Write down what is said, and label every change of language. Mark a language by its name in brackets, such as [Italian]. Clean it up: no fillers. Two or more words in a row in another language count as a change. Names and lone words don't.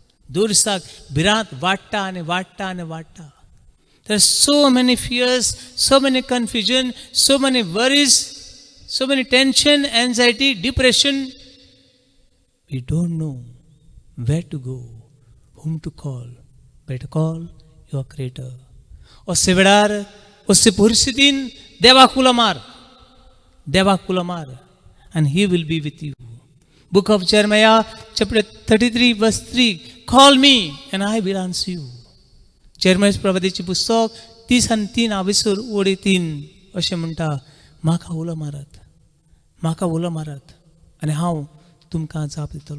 [Konkani] दुरसाक भिरांत वाडटा आनी वाडटा आनी वाडटा. [English] There are so many fears, so many confusion, so many worries, so many tension, anxiety, depression. We don't know where to go, whom to call. Better call your Creator. [Konkani] असे वेळार असे परिस्थितीन देवाक उलो मार, देवाक उलो मार, [English] and He will be with you. Book of Jeremiah, chapter 33, verse 3. Call me and I will answer you. [Konkani] Jeremiah प्रवादीचे पुस्तक 30:3 ओळी 3 अशें म्हणटा, म्हाका उलो मारात, म्हाका उलो मारात आनी हांव तुमकां जाप दितलो.